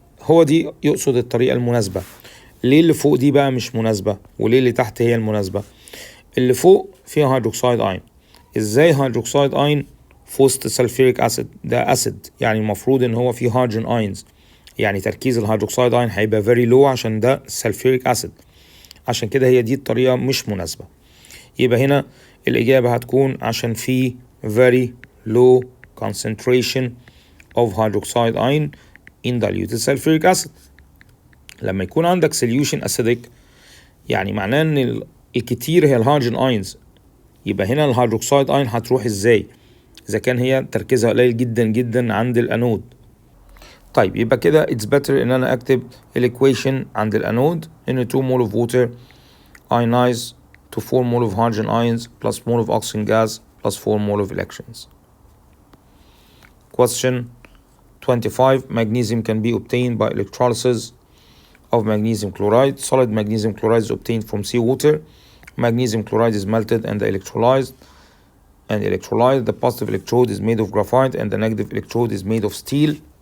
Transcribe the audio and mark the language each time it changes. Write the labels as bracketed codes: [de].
[ar] هو دي يقصد الطريقة المناسبة. ليه اللي فوق دي بقى مش مناسبة وليه اللي تحت هي المناسبة؟ اللي فوق فيها هيدروكسيد اين. ازاي هيدروكسيد اين في وسط سلفيريك اسيد؟ ده اسيد يعني المفروض ان هو فيه هيدروجين اينز يعني تركيز الهيدروكسيد اين هيبقى [en] very low [ar] عشان ده سلفيريك اسيد. عشان كده هي دي الطريقة مش مناسبة. يبقى هنا الإجابة هتكون عشان في [en] very low concentration of hydroxide ion in diluted sulfuric acid. [ar] لما يكون عندك [en] solution acidic [ar] يعني معناه ان الكتير هي الهيدروجين اينز. يبقى هنا الهيدروكسيد اين هتروح ازاي اذا كان هي تركيزها قليل جدا جدا عند الانود؟ طيب يبقى كده [en] it's better [ar] ان انا اكتب الايكويشن عند الانود ان [en] 2 mole of water ionize to 4 mole of hydrogen ions plus mole of oxygen gas plus 4 mole of electrons. Question 25. Magnesium can be obtained by electrolysis of magnesium chloride. Solid magnesium chloride is obtained from seawater. Magnesium chloride is melted and electrolyzed. The positive electrode is made of graphite and the negative electrode is made of steel.